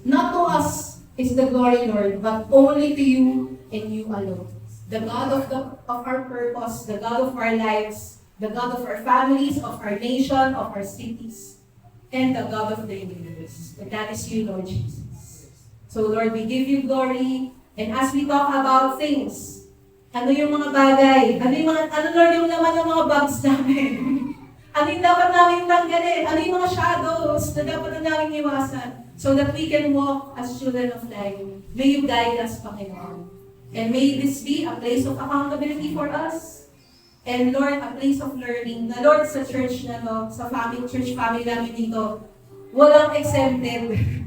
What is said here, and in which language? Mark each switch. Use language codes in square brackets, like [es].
[en] Not to us is the glory, Lord, but only to you and you alone. The God of our purpose, the God of our lives, the God of our families, of our nation, of our cities, and the God of the universe. And that is you, Lord Jesus. So Lord, we give you glory. And as we talk about things, [tl] ano yung mga bagay? Ano Lord yung laman ng mga bags namin? Ano yung dapat namin tanggalin? Ano yung mga shadows na dapat na namin iwasan? [en] So that we can walk as children of light. May you guide us, Panginoon. And may this be a place of accountability for us. And Lord, a place of learning. [tl] Na Lord, sa church na to, sa church family namin dito, walang exempted.